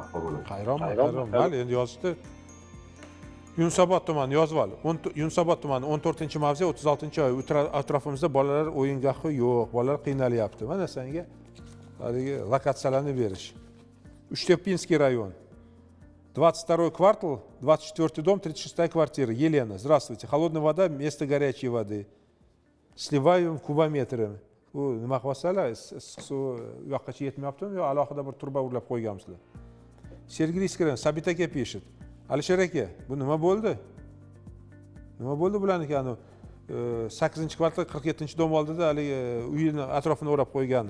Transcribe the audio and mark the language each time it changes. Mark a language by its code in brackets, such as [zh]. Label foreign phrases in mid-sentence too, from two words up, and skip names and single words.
[uz] Qayron. Mayli, endi yozishdi. Yunusobod tumani yozib ol. Yunusobod tumani 14-mavze 36-oy. Atrofimizda bolalar o'yingohi yo'q, bolalar qiynalyapti. Mana senga haligi lokatsiyalarni berish. [ru] Учтепинский район. 22 квартал, 24 дом, 36 квартира. Елена, здравствуйте. Холодная вода вместо горячей воды. Сливаем кубометрами. [uz] Bu nima qilasizlar? Issiq suv u yoqqacha yetmayaptimi yo alohida bir turba urlab qo'yganmisizlar? Sergey Iskran, Sabit aka pishit. Alisher aka, bu nima bo'ldi? Nima bo'ldi bularniki? 8-kvartal 47-dom oldida haligi uyini atrofini o'rab qo'ygani.